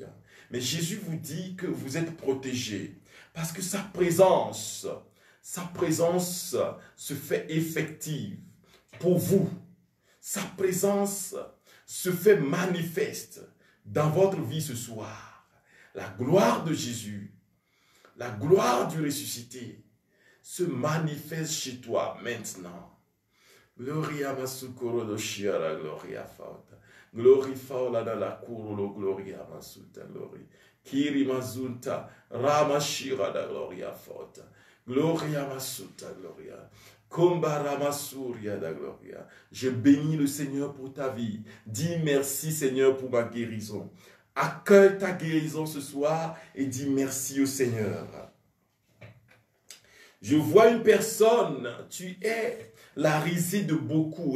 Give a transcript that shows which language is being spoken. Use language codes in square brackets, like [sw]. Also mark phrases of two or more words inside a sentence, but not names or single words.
[fr] Mais Jésus vous dit que vous êtes protégés parce que sa présence se fait effective pour vous. Sa présence se fait manifeste dans votre vie ce soir. La gloire de Jésus, la gloire du ressuscité se manifeste chez toi maintenant. Gloria masukoro do shiara gloria fauta. Glory faula da la kurolo gloria masuta glory. Kiri mazunta rama shira da gloria fauta. Gloria masuta gloria. Kombara masuria da gloria. Je bénis le Seigneur pour ta vie. Dis merci Seigneur pour ma guérison. Accueille ta guérison ce soir et dis merci au Seigneur. Je vois une personne, tu es la risée de beaucoup.